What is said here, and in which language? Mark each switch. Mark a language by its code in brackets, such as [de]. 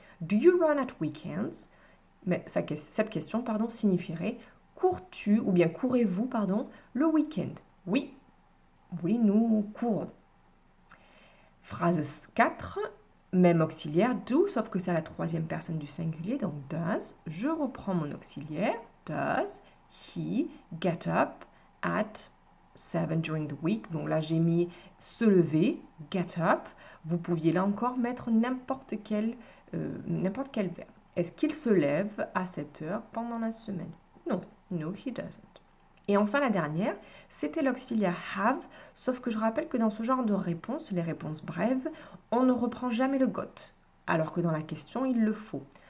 [en] Do you run at weekends? [fr] Mais cette question signifierait cours-tu ou bien courez-vous le week-end? Oui, nous courons. Phrase 4, même auxiliaire, do, sauf que c'est à la troisième personne du singulier, donc does. Je reprends mon auxiliaire, [en] does he get up at 7 during the week? [fr] Donc là, j'ai mis se lever, get up. Vous pouviez là encore mettre n'importe quel verbe. Est-ce qu'il se lève à 7 heures pendant la semaine? Non, [en] no, he doesn't. [fr] Et enfin, la dernière, c'était l'auxiliaire have, sauf que je rappelle que dans ce genre de réponse, les réponses brèves, on ne reprend jamais le got, alors que dans la question, il le faut.